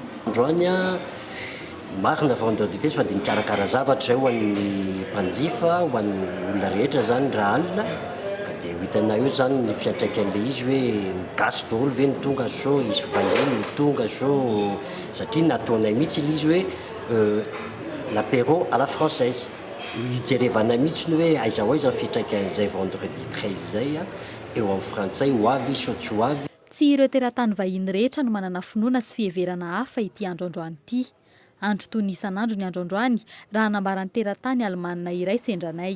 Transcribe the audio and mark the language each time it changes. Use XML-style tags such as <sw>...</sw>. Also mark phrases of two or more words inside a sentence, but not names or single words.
<mg>Androany marina vendredi 13 fa dia nikarakara zavatra ho an'ny mpanjifa, ho an'ny olona rehetra zany raha alina ka dia hitanao eo zany ny fiantraikan'ilay izy hoe gasy daholo ve ny tonga so isy vahiny ny tonga so satria nataonay mihitsy ilay izy hoe</mg> <fr>l'apéro à la française.</fr> <mg>Hijerevana mihitsy ny hoe aiza ho aiza fiantraikan'izay vendredi 13 zay eo amin'ny frantsay ho avy so tsy ho avy. Tsy ireo teratany vahiny rehetra no manana finoana sy fiheverana hafa ity androandroany ity. Andro toy ny isan'andro ny androandroany raha nambaran'ny teratany Alemanina iray sendranay.</mg>